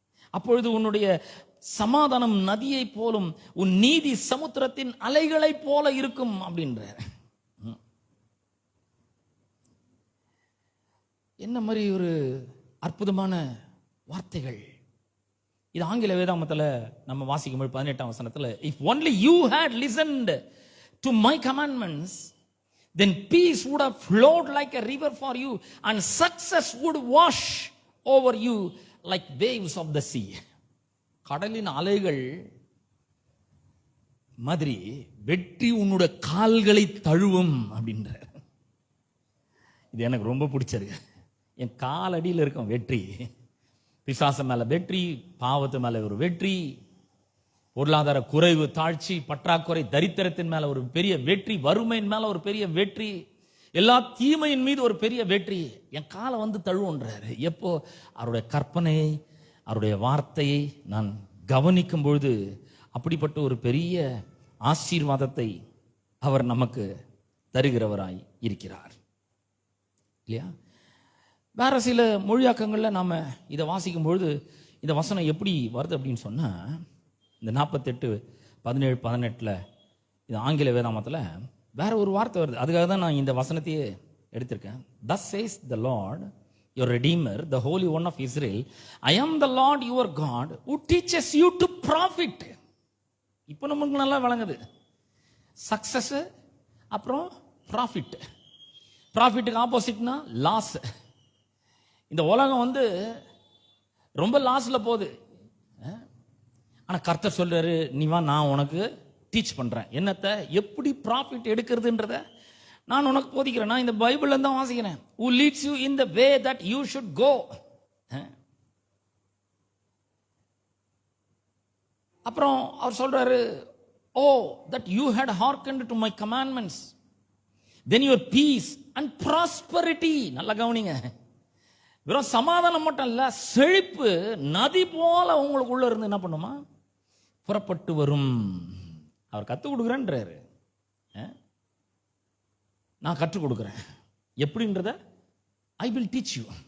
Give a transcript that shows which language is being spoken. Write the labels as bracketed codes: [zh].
[ta] அப்பொழுது உன்னுடைய சமாதானம் நதியை போலும், உன் நீதி சமுத்திரத்தின் அலைகளை போல இருக்கும் அப்படின்ற. என்ன மாதிரி ஒரு அற்புதமான வார்த்தைகள் இது. ஆங்கில வேதாகமத்தில் நம்ம வாசிக்கும் போது 18ஆம் வசனத்தில், [en] if only you had listened to my commandments, then peace would have flowed like a river for you and success would wash over you like waves of the sea. [ta] கடலின் அலைகள் மாதிரி வெற்றி உன்னோட கால்களை தழுவும் அப்படின்ற. இது எனக்கு ரொம்ப பிடிச்சிருக்கு. என் காலடியில் இருக்கும் வெற்றி. பிசாசு மேல வெற்றி, பாவத்து மேல ஒரு வெற்றி, பொருளாதார குறைவு, தாழ்ச்சி, பற்றாக்குறை, தரித்திரத்தின் மேல ஒரு பெரிய வெற்றி, வறுமையின் மேல ஒரு பெரிய வெற்றி, எல்லா தீமையின் மீது ஒரு பெரிய வெற்றி. என் காலை வந்து தழுவுன்றாரு. எப்போ? அவருடைய கற்பனையை, அவருடைய வார்த்தையை நான் கவனிக்கும் பொழுது அப்படிப்பட்ட ஒரு பெரிய ஆசீர்வாதத்தை அவர் நமக்கு தருகிறவராய் இருக்கிறார் இல்லையா? வேற சில மொழியாக்கங்களில் நாம் இதை வாசிக்கும் பொழுது இந்த வசனம் எப்படி வருது அப்படின்னு சொன்னால், இந்த 48:17-18 இது ஆங்கில வேதாமத்தில் வேற ஒரு வார்த்தை வருது. அதுக்காக தான் நான் இந்த வசனத்தையே எடுத்திருக்கேன். [en] Thus says the Lord, your Redeemer, the Holy One of Israel, I am the Lord your God who teaches you to profit. [ta] இப்போ நமக்கு நல்லா விளங்குது. சக்சஸ் அப்புறம் ப்ராஃபிட். ப்ராஃபிட்டுக்கு ஆப்போசிட்னா லாஸ். இந்த உலகம் ரொம்ப லாஸில் போகுது. ஆனால் கர்த்தர் சொல்றாரு, நீ வா, நான் உனக்கு டீச் பண்ணுறேன். என்னத்தை எப்படி ப்ராஃபிட் எடுக்கிறதுன்றத நான் உனக்கு போதிக்கிறேன். நான் இந்த பைபிள்ல தான் வாசிக்கிறேன். [en] who leads you in the way that you should go. [ta] அப்புறம் அவர் சொல்றாரு, [en] oh that you had hearkened to my commandments, then your peace and prosperity. [ta] நல்லா கவனிங்க, வெறும் சமாதானம் மட்டும் இல்ல, செழிப்பு நதி போல உங்களுக்குள்ள இருந்து என்ன பண்ணுமா, புறப்பட்டு வரும். அவர் கற்றுக் கொடுக்குறேன்றாரு. நான் கற்றுக் கொடுக்குறேன் எப்படின்றத [en] I will teach you.